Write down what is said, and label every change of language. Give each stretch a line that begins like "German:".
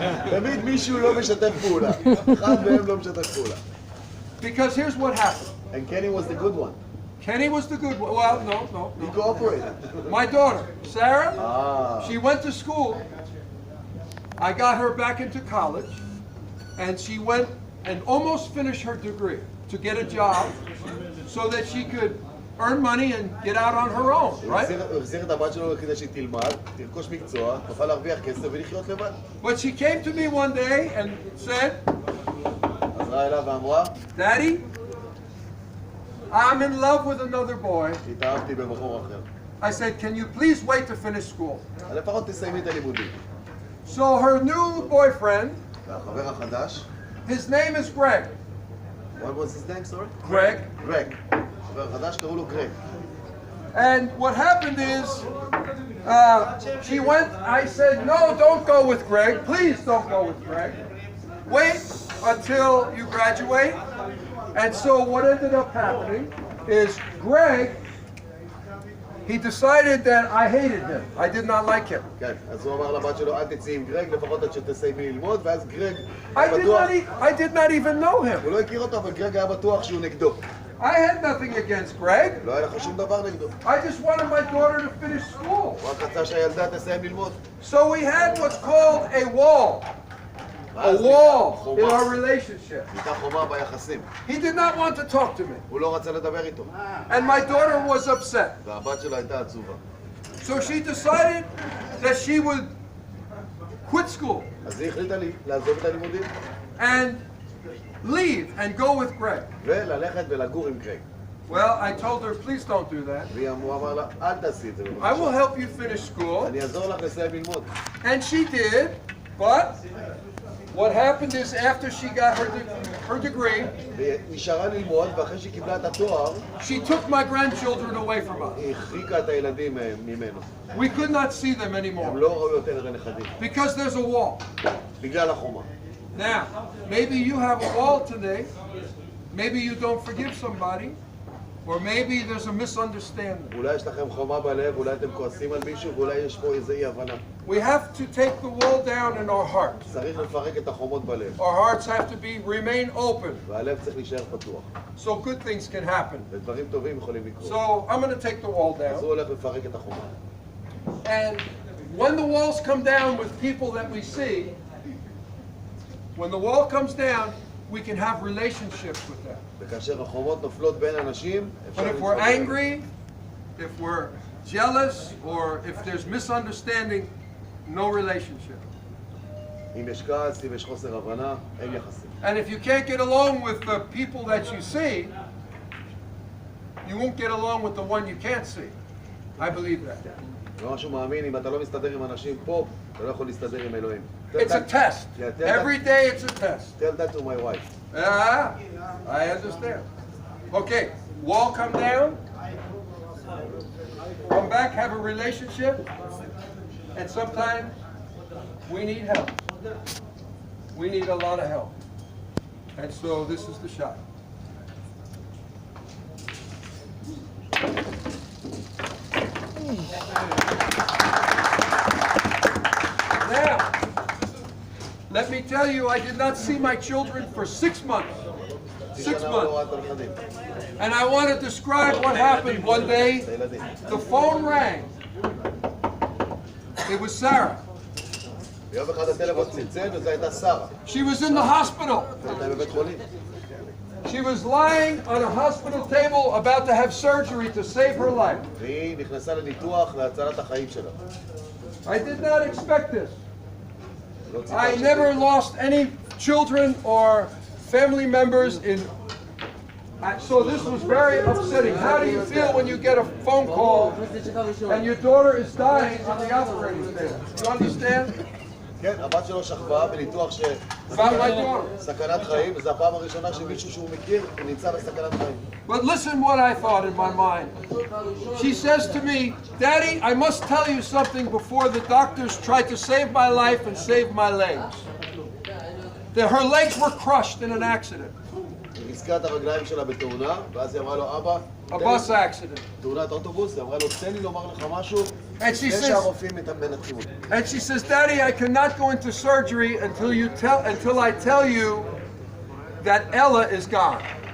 Hebrew: תמיד מישהו לא משתף פעולה. אחד מהם לא משתף פעולה.
English: Because here's what happened. And Kenny was the good one. Kenny was the good one. Well, no. He cooperated. My daughter, Sarah, Ah. she went to school. I got her back into college, and she went and almost finished her degree to get a job so that she could earn money and get out on her own, right?
Hebrew: הוא החזיר את הבת שלו כדי שהיא תלמד, תרכוש מקצוע, תוכל להרוויח כסף ולחיות לבד.
English: But she came to me one day and said,
Hebrew: חזרה אליו ואמרה,
English: Daddy, I'm in love with another boy.
Hebrew: התאהבתי בבחור אחר.
English: I said, can you please wait to finish school?
Hebrew: לפחות תסיימי את הלימודים.
English: So her new boyfriend,
Hebrew: והחבר החדש,
English: his name is Greg. what was his name, sorry? Greg.
Hebrew: גרג. חבר חדש קראו לו גרג.
English: And what happened is, She went, I said, no, don't go with Greg. Please don't go with Greg. Wait until you graduate. And so what ended up happening is Greg, he decided that I hated him. I did not like him.
Hebrew: כן, אז הוא אמר לבת שלו, אל תצאי עם גרג, לפחות עד שתסיימי ללמוד, ואז גרג
English: I did not even know him.
Hebrew: הוא לא הכיר אותו, אבל גרג היה בטוח שהוא נגדו.
English: I had nothing against Greg.
Hebrew: לא היה לך שום דבר נגדו.
English: I just wanted my daughter to finish school.
Hebrew: הוא רק רצה שהילדה תסיים ללמוד.
English: So we had what's called a wall. A wall in our relationship.
Hebrew: הייתה חומה ביחסים.
English: He did not want to talk to me.
Hebrew: הוא לא רצה לדבר איתו.
English: And my daughter was upset.
Hebrew: והבת שלו הייתה עצובה.
English: So she decided that she would quit school
Hebrew: אז היא החליטה לעזוב את הלימודים
English: and leave and go with Greg.
Hebrew: וללכת ולגור עם גרג.
English: Well, I told her, please don't do that.
Hebrew: והוא אמר לה, אל תעשי את זה.
English: I will help you finish school.
Hebrew: אני אעזור לך לסיים ללמוד.
English: And she did, but what happened is after she got her degree,
Hebrew: והיא נשארה ללמוד, ואחרי שהיא קיבלה את התואר,
English: she took my grandchildren away from us.
Hebrew: היא הרחיקה את הילדים ממנו.
English: We could not see them
Hebrew: הם
English: anymore
Hebrew: לא ראו יותר לנכדים.
English: because there's a wall.
Hebrew: בגלל החומה.
English: Now, maybe you have a wall today. Maybe you don't forgive somebody. Or maybe there's a misunderstanding.
Hebrew: אולי יש לכם חומה בלב, אולי אתם כועסים על מישהו, ואולי יש פה איזו אי הבנה.
English: We have to take the wall down in our hearts.
Hebrew: צריך לפרק את החומות בלב.
English: Our hearts have to remain open
Hebrew: והלב צריך להישאר פתוח.
English: so good things can happen.
Hebrew: ודברים טובים יכולים לקרות.
English: So I'm going to take the wall
Hebrew: אז
English: down.
Hebrew: הוא הולך לפרק את החומה.
English: And when the walls come down with people that we see, when the wall comes down, we can have relationships with them.
Hebrew: וכאשר החומות נופלות בין אנשים,
English: But if we're angry, if we're jealous, or if there's misunderstanding, no relationship.
Hebrew: אם יש כעס, אם יש חוסר הבנה, אין יחסים.
English: And if you can't get along with the people that you see, you won't get along with the one you can't see. I believe that.
Hebrew: ומשהו מאמין, אם אתה לא מסתדר עם אנשים פה, אתה לא יכול להסתדר עם אלוהים.
English: It's a test. Every day it's a test. Tell that to my wife. I understand. Okay, wall come down, come back, have a relationship, and sometimes we need help. We need a lot of help. And so this is the shot. Now, let me tell you, I did not see my children for 6 months. 6 months. And I want to describe what happened one day. The phone rang. It was Sarah.
Hebrew: ביום אחד הטלפון צלצל, וזו הייתה שרה.
English: She was in the hospital.
Hebrew: הייתה בבית חולים.
English: She was lying on a hospital table about to have surgery to save her life.
Hebrew: והיא נכנסה לניתוח להצלת החיים שלה.
English: I did not expect this.
Hebrew: לא ציפה
English: I
Hebrew: שזה-
English: never lost any children or family members in. So this was very upsetting. How do you feel when you get a phone call and your daughter is dying on the operating table? You understand?
Hebrew: כן, הבת שלו שכבה בניתוח
English: About my daughter.
Hebrew: סכנת חיים, וזו הפעם הראשונה שמישהו שהוא מכיר נמצא בסכנת חיים.
English: But listen what I thought in my mind. She says to me, Daddy, I must tell you something before the doctors tried to save my life and save my legs. That her legs were crushed in an accident,
Hebrew: היא ריסקה את הרגליים שלה בתאונה, ואז היא אמרה לו, אבא,
English: a bus accidident.
Hebrew: תאונת אוטובוס, היא אמרה לו, תן לי לומר לך משהו,
English: And she
Hebrew: לפני
English: says,
Hebrew: שהרופאים מנתחים אותי.
English: and she says, Daddy, I cannot go into surgery until I tell you that Ella is gone.